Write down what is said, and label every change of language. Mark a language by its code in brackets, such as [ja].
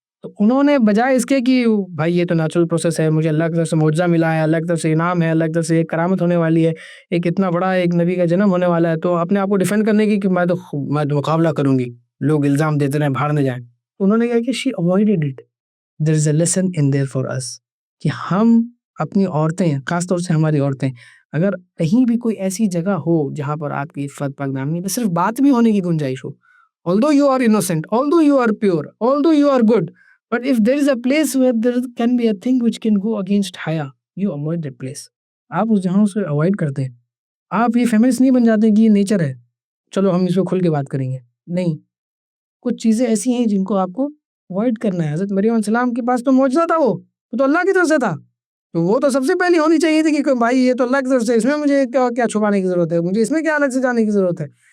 [ur] تو انہوں نے بجائے اس کے کہ بھائی یہ تو نیچرل پروسیس ہے، مجھے اللہ کی طرف سے معجزہ ملا ہے، اللہ کی طرف سے انعام ہے، اللہ کی طرف سے ایک کرامت ہونے والی ہے، ایک اتنا بڑا ایک نبی کا جنم ہونے والا ہے، تو اپنے آپ کو ڈیفینڈ کرنے کی کہ میں تو مقابلہ کروں گی، لوگ الزام دیتے رہیں بھاڑ میں جائیں. انہوں نے کہا کہ [en] she avoided it. There is a lesson in there for us [ur] کہ ہم اپنی عورتیں، خاص طور سے ہماری عورتیں اگر کہیں بھی کوئی ایسی جگہ ہو جہاں پر آپ کی عفت پاک دامنی پہ صرف بات بھی ہونے کی گنجائش ہو, [en] although you are innocent, although you are pure, although you are good, but if there is a place where there can be a thing which can go against haya, you avoid that place. [ur] آپ اس جہاں سے avoid کرتے ہیں. آپ یہ famous نہیں بن جاتے کہ یہ نیچر ہے, چلو ہم اس پہ کھل کے بات کریں گے, نہیں. کچھ چیزیں ایسی ہیں جن کو آپ کو اوائڈ کرنا ہے. حضرت مریم علیہ السلام کے پاس تو معجزہ تھا, وہ تو اللہ کی طرف سے تھا, تو وہ تو سب سے پہلی ہونی چاہیے تھی کہ بھائی یہ تو اللہ کی طرف سے, اس میں مجھے کیا چھپانے کی ضرورت ہے, مجھے اس میں کیا الگ سے جانے کی ضرورت ہے.